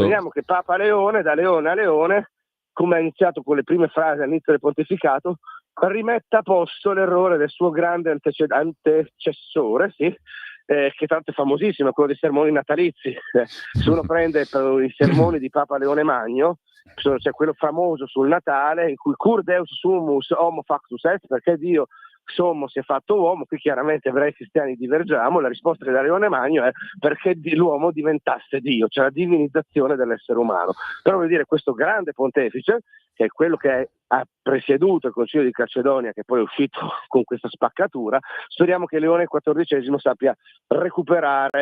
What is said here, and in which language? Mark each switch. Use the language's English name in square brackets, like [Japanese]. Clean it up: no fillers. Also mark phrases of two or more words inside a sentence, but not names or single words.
[Italian] Speriamo che Papa Leone, da Leone a Leone, come ha iniziato con le prime frasi all'inizio del pontificato, rimetta a posto l'errore del suo grande antecessore, sì, che tanto è famosissimo, quello dei sermoni natalizi. Se uno prende i sermoni di Papa Leone Magno, c'è quello famoso sul Natale in cui [Latin] Cur Deus sumus homo factus est, [Italian] perché Dio sommo si è fatto uomo. Qui chiaramente ebrei e cristiani divergiamo. La risposta che dà Leone Magno è perché l'uomo diventasse Dio, cioè la divinizzazione dell'essere umano. Però voglio dire, questo grande pontefice, che è quello che ha presieduto il Concilio di Calcedonia, che poi è uscito con questa spaccatura, speriamo che Leone XIV sappia recuperare